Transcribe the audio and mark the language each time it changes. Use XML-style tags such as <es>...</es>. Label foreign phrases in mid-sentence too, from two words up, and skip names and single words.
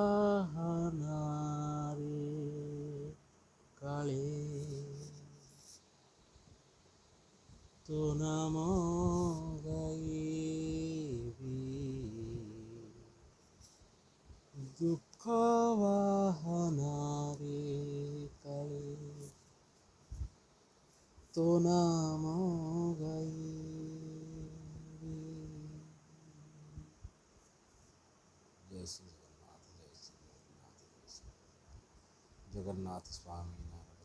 <or>ବାହାନାରେ କାଳେ ତୋ ନାମ ଗାଇବି ଦୁଃଖ ବାହାନାରେ କାଳେ ତୋ ନାମ ଗାଇବି।</or> <hi>जय श्री जगन्नाथ जय श्री जगन्नाथ जय श्री जगन्नाथ स्वामी।</hi>